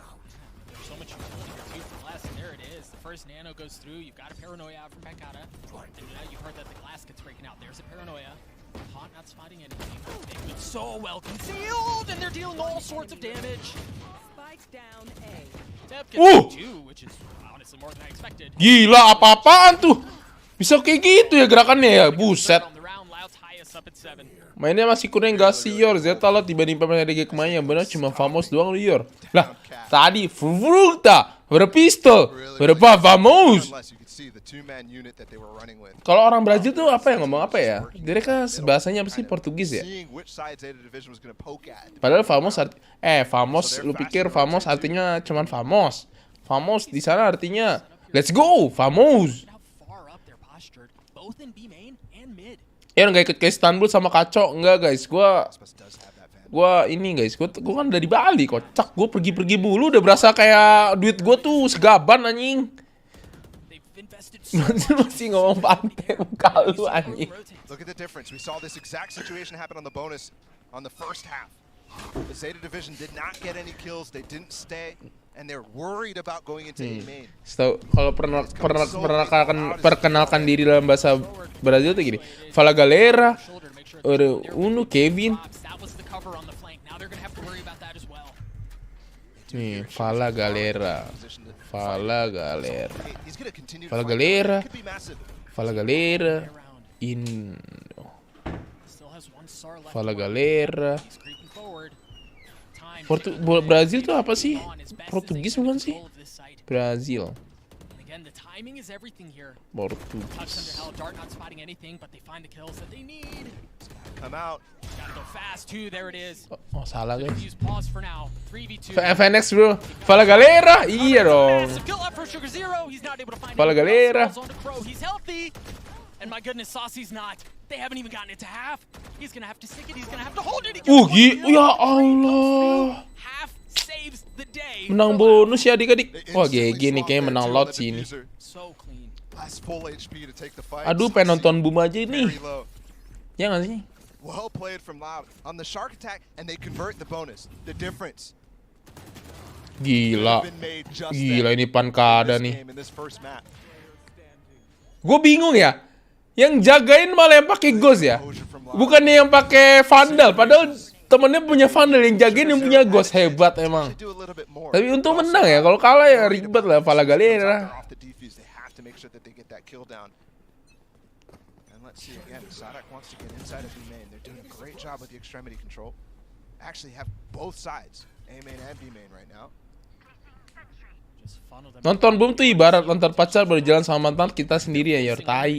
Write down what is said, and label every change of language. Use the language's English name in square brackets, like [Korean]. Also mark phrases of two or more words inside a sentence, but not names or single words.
[English] There's so much utility here too for glass, and there it is. The first nano goes through. You've got a paranoia out from Pancata, and now you heard that the glass gets breaking out. There's a paranoia. Hot not spotting anything. They've been so well concealed, and they're dealing all sorts of damage. Spike down A. Deb gets two, which is honestly more than I expected. [Indonesian] Gila, apa-apaan tuh? Bisa kayak gitu ya gerakannya ya, buset. Mainnya masih kurang gak sih, Yor? Zeta lo dibanding pemain ADG kemarin yang benar cuma Famos doang, Yor. Lah, tadi Fruta, berpistol, berapa Famos? Kalau orang Brazil tuh apa yang ngomong apa ya? Dia kan bahasanya apa sih, Portugis ya? Padahal Famos Famos, lu pikir Famos artinya cuman Famos. Famos di sana artinya [English] let's go, [Indonesian] Famos. Ya nggak ikut ke Istanbul sama Kaco, enggak guys, gua ini guys, gua kan dari Bali, kocak, gua pergi dulu udah berasa kayak duit gua tuh segaban anjing. Masih ngomong pantai muka lu anjing. [English] Look at the difference. We saw this exact situation happen on the bonus on the first half. The Zeta division did not get any kills. They didn't stay, and they're worried about going into A main. [Indonesian] Setahu kalau perkenalkan diri dalam bahasa Brazil tuh gini. [Portuguese] Fala galera, Uno, Kevin. Nih, Fala galera. Fala galera. Fala galera. Fala galera. Fala galera. [Indonesian] Brazil tuh apa sih? Portugis bukan sih? Brazil. Portugis. Oh, salah guys. FNX bro. [Portuguese] Fala galera. [Indonesian] Iya dong. [Portuguese] Fala galera. [English] And my goodness, Saucy's not. They haven't even gotten it to half. He's gonna have to stick it. He's gonna have to hold it. [Indonesian] Ya Allah. [English] Half saves the day. [Indonesian] Menang bonus ya adik-adik. Wah GG nih kayaknya menang lot sih ini. [English] So clean. [Indonesian] Aduh pengen nonton boom aja nih. Ya nggak sih? [English] Well played from Loud on the shark attack, and they convert the bonus. The difference. [Indonesian] Gila. Gila ini pankada nih. Gue bingung ya. Yang jagain malah yang pakai ghost ya. Bukannya yang pakai vandal. Padahal temennya punya vandal, yang jagain yang punya ghost. Hebat emang. Tapi untung menang ya. Kalau kalah ya ribet lah. [Portuguese] Fala galera. [Indonesian] Nonton boom tuh ibarat nonton pacar berjalan sama mantan kita sendiri ya, yor tai.